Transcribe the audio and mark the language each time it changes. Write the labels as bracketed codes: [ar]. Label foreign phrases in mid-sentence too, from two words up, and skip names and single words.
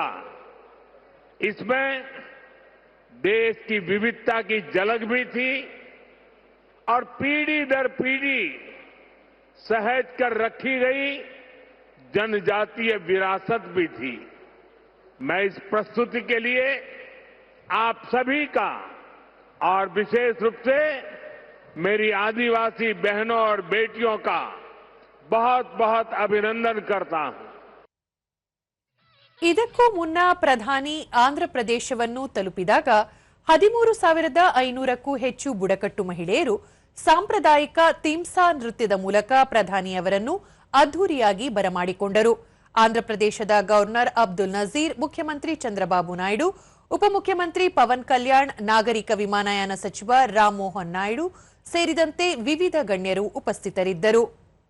[hi] इसमें देश की विविधता की झलक भी थी और पीढ़ी दर पीढ़ी सहेज कर रखी गई जनजातीय विरासत भी थी. मैं इस प्रस्तुति के लिए आप सभी का और विशेष रूप से मेरी आदिवासी बहनों और बेटियों का बहुत बहुत अभिनंदन करता हूं. [kn] ಇದಕ್ಕೂ ಮುನ್ನ ಪ್ರಧಾನಿ ಆಂಧ್ರಪ್ರದೇಶವನ್ನು ತಲುಪಿದಾಗ 13,500ಕ್ಕೂ ಹೆಚ್ಚು ಬುಡಕಟ್ಟು ಮಹಿಳೆಯರು ಸಾಂಪ್ರದಾಯಿಕ ಥಿಂಸಾ ನೃತ್ಯದ ಮೂಲಕ ಪ್ರಧಾನಿಯವರನ್ನು ಅದ್ಧೂರಿಯಾಗಿ ಬರಮಾಡಿಕೊಂಡರು. ಆಂಧ್ರಪ್ರದೇಶದ ಗವರ್ನರ್ ಅಬ್ದುಲ್ ನಜೀರ್, ಮುಖ್ಯಮಂತ್ರಿ ಚಂದ್ರಬಾಬು ನಾಯ್ಡು, ಉಪಮುಖ್ಯಮಂತ್ರಿ ಪವನ್ ಕಲ್ಯಾಣ್, ನಾಗರಿಕ ವಿಮಾನಯಾನ ಸಚಿವ ರಾಮಮೋಹನ್ ನಾಯ್ಡು ಸೇರಿದಂತೆ ವಿವಿಧ ಗಣ್ಯರು ಉಪಸ್ಥಿತರಿದ್ದರು.